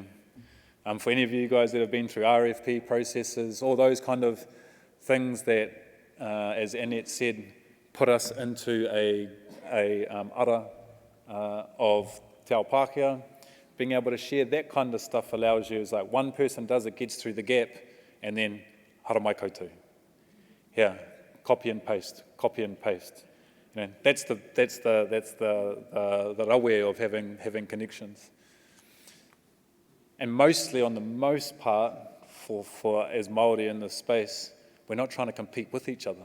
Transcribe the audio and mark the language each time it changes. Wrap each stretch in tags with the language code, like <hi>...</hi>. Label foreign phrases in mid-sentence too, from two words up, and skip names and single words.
<en>For any of you guys that have been through RFP processes, all those kind of things that, as Annette said, put us into a ara of</en> <mi>Te Ao Pākehā,</mi> <en>being able to share that kind of stuff allows you, it's like one person does it, gets through the gap, and then</en> <mi>hara mai koutou.</mi> <en>Here, copy and paste, copy and paste. You know, that's the rawe of having connections. And mostly, on the most part, for as Māori in this space, we're not trying to compete with each other.</en>